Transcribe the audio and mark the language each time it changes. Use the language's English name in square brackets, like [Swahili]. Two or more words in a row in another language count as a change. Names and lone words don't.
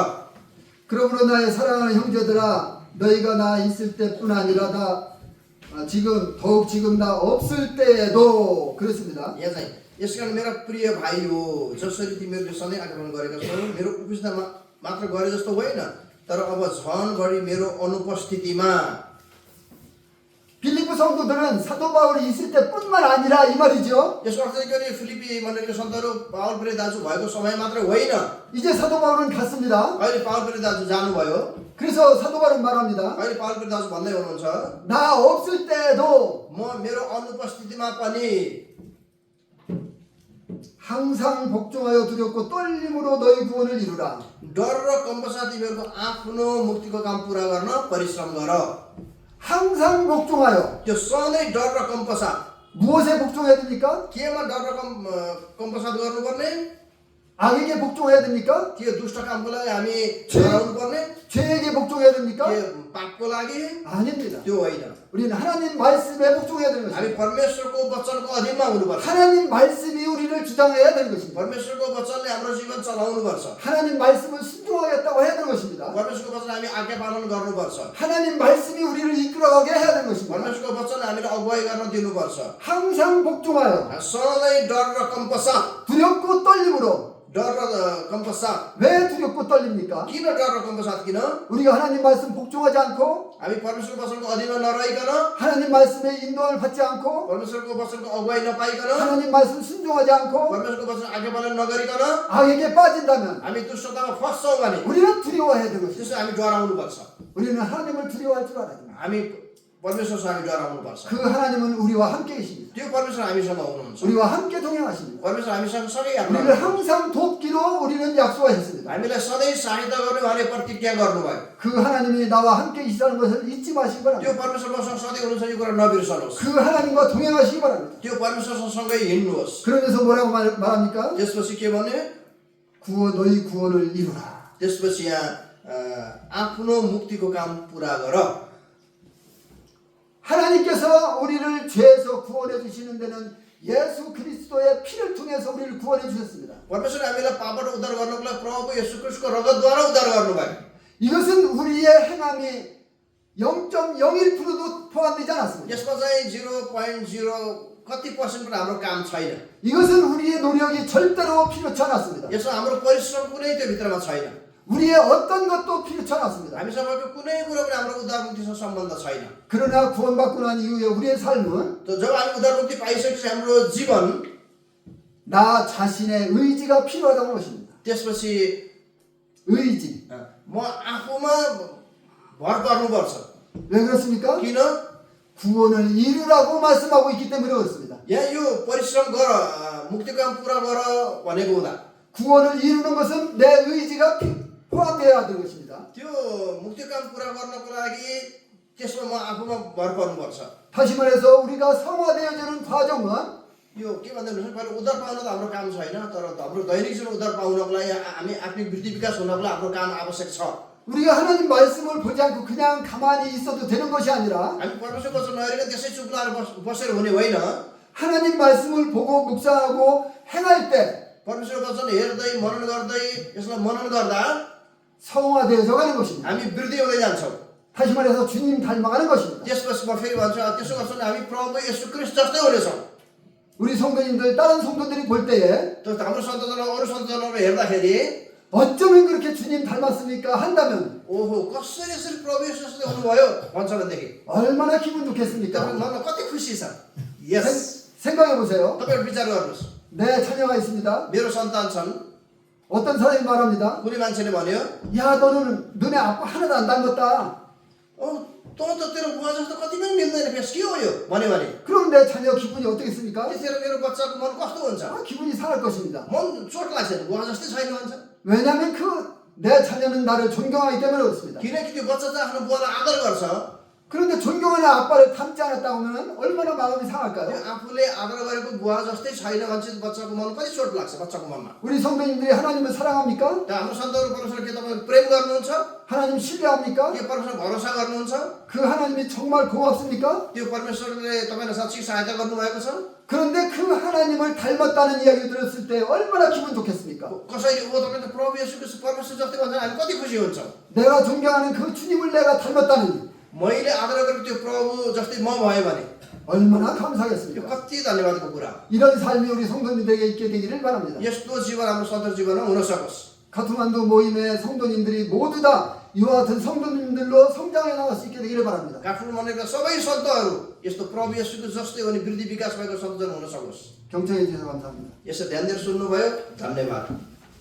[Korean] 그러므로 나의 사랑하는 형제들아 너희가 나 있을 때뿐 아니라 지금 나 없을 때에도 그렇습니다. [Nepali] यहाँ चाहिँ यसकारण मेरा प्रिय भाइ हो, जसरी तिमीहरूले सधैँ आक्रमण गरेका छौ, मेरो उपस्थितिमा मात्र गरे जस्तो होइन, तर अब झन बढी मेरो अनुपस्थितिमा। [Korean] 빌립보 성도들은 사도 바울이 있을 때뿐만 아니라 이 말이죠. [Nepali] यसको अर्थ चाहिँ के अरे, फिलिपी मण्डलीका सन्तहरू पावल प्रेरित दाजु भएको समय मात्र होइन, [Korean] 이제 사도 바울은 갔습니다. [Nepali] अहिले पावल प्रेरित दाजु जानुभयो। [Korean] 그래서 사도 바울은 말합니다. [Nepali] अहिले पावल प्रेरित दाजु भन्दै हुनुहुन्छ, [Korean] 나 없을 때도 [Nepali] म मेरो अनुपस्थितिमा पनि [Korean] 항상 복종하여 두렵고 떨림으로 너희 구원을 이루라. [Nepali] डर र कम्पसा तिमीहरूको आफ्नो मुक्तिको काम पुरा गर्न परिश्रम गर। [Korean] 항상 복종하여. [Nepali] त्यो सधैँ डर र कम्पसा, [Korean] 무엇에 복종해야 됩니까? [Nepali] केमा डर र कम्पसा गर्नुपर्ने? [Korean] 악에게 복종해야 됩니까? [Nepali] त्यो दुष्ट कामको लागि हामी डराउनु पर्ने? [Korean] 죄에게 복종해야 됩니까? [Nepali] त्यो पापको लागि? [Korean] 아닙니다. [Nepali] त्यो होइन। [Korean] 우리는 하나님 말씀에 복종해야 되는 [Nepali] हामी [Korean] 것입니다. [Nepali] परमेश्वरको वचनको अधीनमा हुनुपर्छ। [Korean] 하나님 말씀이 우리를 주장해야 되는 것입니다. [Nepali] परमेश्वरको वचनले हाम्रो जीवन चलाउनुपर्छ। [Korean] 하나님 말씀을 순종하겠다고 해야 되는 것입니다. [Nepali] परमेश्वरको वचन हामी आज्ञा पालन गर्नुपर्छ। [Korean] 하나님 말씀이 우리를 이끌어가게 해야 되는 것입니다. [Nepali] परमेश्वरको वचनले हामीलाई अगुवाई गर्न दिनुपर्छ। [Korean] 항상 복종하여 [Nepali] सधैँ डर र कम्पसा, [Korean] 두렵고 떨림으로. [Nepali] डर र कम्पसा। [Korean] 왜 두렵고 떨립니까? [Nepali] किन डर र कम्पसा किन? [Korean] 우리가 하나님 말씀 복종하지 않고 [Nepali] हामी परमेश्वरको वचनको अधीनमा नरहिकन, [Korean] 하나님 말씀의 인도를 받지 않고 [Nepali] परमेश्वरको वचनको अगुवाई नपाइकन, [Korean] 하나님 말씀 순종하지 않고 [Nepali] परमेश्वरको वचन आज्ञा पालन नगरिकन [Korean] 악에게 빠진다면 [Nepali] हामी दुष्टतामा फस्छौँ भने [Korean] 우리는 두려워해야 되는 것입니다. [Nepali] त्यसो हामी डराउनुपर्छ। [Korean] 우리는 하나님을 두려워할 줄 알아야 됩니다. [Nepali] हामी परमेश्वरसँग हामी डराउनुपर्छ। [Korean] 그 하나님은 우리와 함께 계십니다. [Nepali] त्यो परमेश्वर हामीसँग हुनुहुन्छ। [Korean] 우리와 함께 동행하십니다. [Nepali] परमेश्वर हामीसँग सँगै यात्रा [Korean] 우리를 [Nepali] गर्नुहुन्छ। [Korean] 항상 돕기로 우리는 약속하셨습니다. [Nepali] हामीलाई सधैँ सहायता गर्ने उहाँले प्रतिज्ञा गर्नुभयो। [Korean] 그 하나님이 나와 함께 있다는 것을 잊지 마시기 [Nepali] त्यो [Korean] 바랍니다. [Nepali] परमेश्वर मसँग सधैँ हुनुहुन्छ, यो कुरा नबिर्सनुहोस्। [Korean] 그 하나님과 동행하시기 바랍니다. [Nepali] त्यो परमेश्वरसँग सँगै हिँड्नुहोस्। [Korean] 그러면서 뭐라고 말합니까? [Nepali] त्यसपछि के भने? [Korean] 너희 구원을 이루라. [Nepali] त्यसपछि यहाँ आफ्नो मुक्तिको काम पुरा गर। [Korean] 하나님께서 우리를 죄에서 구원해 주시는 데는 예수 그리스도의 피를 통해서 우리를 구원해 주셨습니다. [Nepali] परमेश्वरले हामीलाई पापबाट उद्धार गर्नको लागि प्रभु येशू ख्रीष्टको रगतद्वारा उद्धार गर्नुभयो। [Korean] 이것은 우리의 행함이 0.01%도 포함되지 않았습니다. [Nepali] यसमा चाहिँ 0.0 कति पर्सेन्ट हाम्रो काम छैन। [Korean] 이것은 우리의 노력이 절대로 필요치 않았습니다. [Nepali] यसमा हाम्रो परिश्रम कुनै त्यो भित्रमा छैन। [Korean] 우리의 어떤 것도 필요치 않았습니다. [Nepali] हामी सबैको कुनै कुरा पनि हाम्रो उद्धार मुक्तिसँग सम्बन्ध छैन। [Korean] 그러나 구원받고 난 이후에 우리의 삶은 [Nepali] त जब हामी उद्धार मुक्ति पाइसकेपछि हाम्रो जीवन [Korean] 나 자신의 의지가 필요하다는 것입니다. [Nepali] त्यसपछि [Korean] 의지. [Nepali] म आफूमा भर पर्नुपर्छ। [Korean] 왜 그렇습니까? [Nepali] किन? [Korean] 구원을 이루라고 말씀하고 있기 때문에 그렇습니다. [Nepali] यहाँ यो परिश्रम गर, मुक्ति काम पुरा गर भनेको हुँदा [Korean] 구원을 이루는 것은 내 의지가 포함되어야 되는 것입니다. [Nepali] त्यो मुक्ति काम पुरा गर्नको लागि त्यसमा म आफूमा भर पर्नुपर्छ। [Korean] 다시 말해서 우리가 성화되어지는 과정은 [Nepali] यो के भन्दा हुन्छ, पहिला उद्धार पाउन त हाम्रो काम छैन, तर हाम्रो दैनिक जीवन उद्धार पाउनको लागि हामी आत्मिक वृद्धि विकास हुनको लागि हाम्रो काम आवश्यक छ। [Korean] 우리가 하나님 말씀을 보지 않고 그냥 가만히 있어도 되는 것이 아니라 [Nepali] हामी परमेश्वर वचन नहेरेर त्यसै चुप लाएर बसेर हुने होइन। [Korean] 하나님 말씀을 보고 묵상하고 행할 때 [Nepali] परमेश्वर वचन हेर्दै मनन गर्दै यसलाई मनन गर्दा [Korean] 성화되어져 가는 것입니다. [Nepali] हामी वृद्धि हुँदै जान्छौँ। [Korean] 다시 말해서 주님 닮아가는 것입니다. [Nepali] त्यसपछि म फेरि भन्छु, त्यसो गर्छ भने हामी प्रभु येशू ख्रीष्ट जस्तै हुनेछौँ। [Korean] 우리 성도님들 다른 성도들이 볼 때에 [Nepali] त्यो हाम्रो सन्तजनहरू अरू सन्तजनहरू हेर्दाखेरि [Korean] 어쩌면 그렇게 주님 닮았습니까 한다면 [Nepali] ओहो कसरी यसरी प्रभु येशू जस्तै हुनुभयो भन्छ भनेदेखि [Korean] 얼마나 기분 좋겠습니까? [Nepali] तपाईको मनमा कति खुसी छ। यस, [Korean] 생각해 보세요. [Nepali] तपाईहरु विचार गर्नुहोस्। [Korean] 내 자녀가 있습니다. [Nepali] मेरो सन्तान छन्। [Korean] 어떤 사람이 말합니다. [Nepali] कुनै मान्छेले भन्यो, [Korean] 야 너는 너네 아빠 하나도 안 닮았다. [Nepali] तँ त तेरो बुवा जस्तो कति पनि मिल्दैन, फेस के हो यो भन्यो भने [Korean] 그럼 내 자녀 기분이 어떻겠습니까? [Nepali] त्यतिखेर मेरो बच्चाको मन कस्तो हुन्छ? [Korean] 기분이 상할 것입니다. [Nepali] मन चोट लाग्छ नि, बुवा जस्तै छैन भन्छ। [Korean] 왜냐하면 내 자녀는 나를 존경하기 때문에 그렇습니다. [Nepali] किनकि त्यो बच्चा चाहिँ आफ्नो बुवालाई आदर गर्छ। [Korean] 그런데 존경하는 아빠를 닮지 않았다고 하면 얼마나 마음이 상할까요? [Nepali] त्यो आफूले आदर गरेको बुवा जस्तै छैन भने बच्चाको मन कति चोट लाग्छ, बच्चाको मनमा। [Korean] 우리 성도님들이 하나님을 사랑합니까? [Nepali] त हाम्रो सन्तहरू परमेश्वर के तपाईँ प्रेम गर्नुहुन्छ? [Korean] 하나님 신뢰합니까? [Nepali] के परमेश्वर भरोसा गर्नुहुन्छ? [Korean] 그 하나님이 정말 고맙습니까? [Nepali] त्यो परमेश्वरले तपाईँलाई साँच्चै सहायता गर्नुभएको छ? [Korean] 그런데 그 하나님을 닮았다는 이야기를 들었을 때 얼마나 기분 좋겠습니까? [Nepali] कसैले तपाईँ त प्रभु येशू ख्रीष्ट परमेश्वर जस्तै भन्छ हामी कति खुसी हुन्छौँ। [Korean] 내가 존경하는 그 주님을 내가 닮았다니 [Nepali] मैले आदर गरेको त्यो प्रभु जस्तै म भएँ भने [Korean] 얼마나 [Nepali] यो [Korean] 감사하겠습니까? [Nepali] कति धन्यवादको कुरा हो। [Korean] 이런 삶이 우리 성도님들에게 있게 되기를 바랍니다. [Nepali] यस्तो जीवन हाम्रो सदर जीवनमा हुन सकोस्। [Korean] 카트만두 모임의 성도님들이 모두 다 이와 같은 성도님들로 성장해 나갈 수 있게 되기를 바랍니다. [Nepali] काठमाडौँ मण्डलका सबै सन्तहरू यस्तो प्रभु येशूको जस्तै हुने वृद्धि विकास भएको सन्तजन हुन सकोस्। [Korean] 경청해 주셔서 감사합니다. [Nepali] यसो ध्यान दिएर सुन्नुभयो, धन्यवाद।